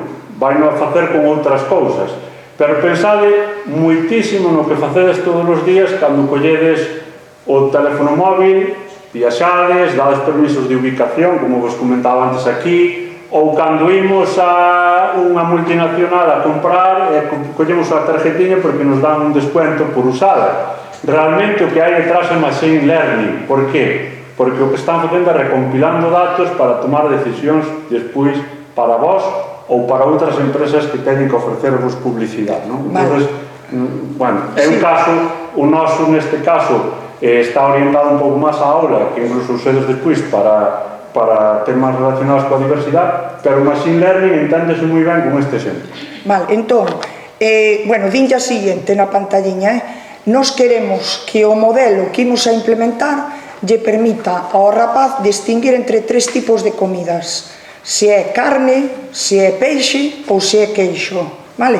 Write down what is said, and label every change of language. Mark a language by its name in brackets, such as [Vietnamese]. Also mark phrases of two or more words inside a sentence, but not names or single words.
[Galician] Vaino a facer con outras cousas. Pero pensade moitísimo no que facedes todos os días cando colledes o teléfono móvil, viaxades, dades permisos de ubicación, como vos comentaba antes aquí, ou cando imos a unha multinacional a comprar e collemos a tarjetiña porque nos dan un descuento por usada. Realmente o que hai detrás é [English] machine learning. [Galician] Por qué? Porque o que están facendo é recompilando datos para tomar decisións despois para vos ou para outras empresas que teñen que ofrecervos publicidade, non? Entón, bueno, é un caso, o noso neste caso está orientado un pouco máis á aula que incluso usedes despois para temas relacionados coa diversidade, pero o [English] machine learning [Galician] enténdese moi ben con este exemplo. Vale, entón, dinlle a seguinte na pantalliña, Nos queremos que o modelo que imos a implementar lle permita ao rapaz distinguir entre tres tipos de comidas: se é carne, se é peixe ou se é queixo, vale?